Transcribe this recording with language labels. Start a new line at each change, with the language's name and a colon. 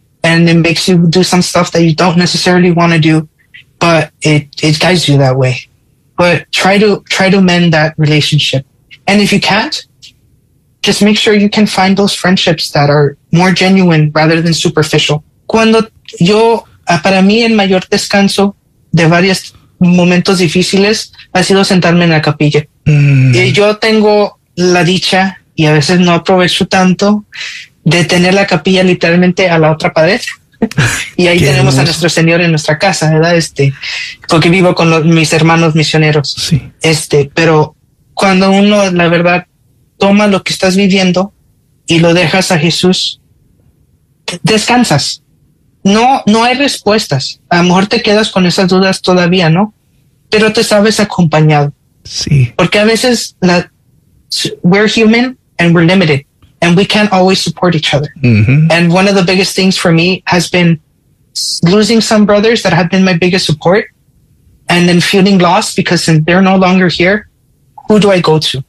English: And it makes you do some stuff that you don't necessarily want to do, but it guides you that way. But try to mend that relationship. And if you can't, just make sure you can find those friendships that are more genuine rather than superficial.
Spanish: Cuando yo, para mí, el mayor descanso de varios momentos difíciles ha sido sentarme en la capilla. Y yo tengo la dicha, y a veces no aprovecho tanto, de tener la capilla literalmente a la otra pared. Y ahí tenemos a nuestro Señor en nuestra casa, ¿verdad? Porque vivo con mis hermanos misioneros. Sí. Pero cuando uno, la verdad, toma lo que estás viviendo y lo dejas a Jesús, descansas. No hay respuestas. A lo mejor te quedas con esas dudas todavía, ¿no? Pero te sabes acompañado. Sí. Porque a veces
English: we're human and we're limited, and we can't always support each other. Mm-hmm. And one of the biggest things for me has been losing some brothers that have been my biggest support, and then feeling lost because they're no longer here. Who do I go to?